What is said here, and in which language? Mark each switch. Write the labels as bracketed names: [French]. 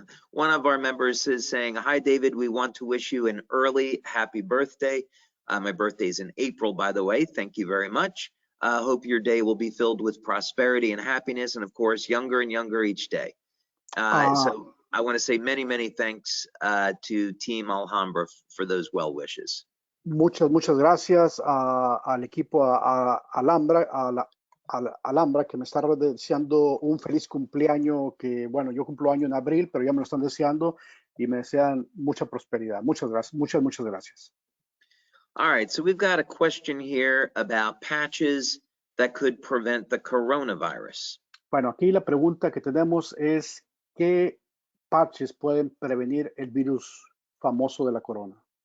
[English] One of our members is saying, "Hi, David. We want to wish you an early happy birthday." My birthday's in April, by the way. Thank you very much. Hope your day will be filled with prosperity and happiness, and of course, younger and younger each day. So I want to say many, many thanks to Team Alhambra for those well wishes. [Spanish] Muchas gracias al equipo Alhambra, Alhambra, que me está deseando un feliz cumpleaños, que bueno, yo cumplo año en abril, pero ya me lo están deseando y me desean mucha prosperidad. Muchas gracias, muchas gracias. [English] All right, so we've got a question here about patches that could prevent the coronavirus. [Spanish] Bueno, aquí la pregunta que tenemos es ¿qué parches pueden prevenir el virus famoso de la corona?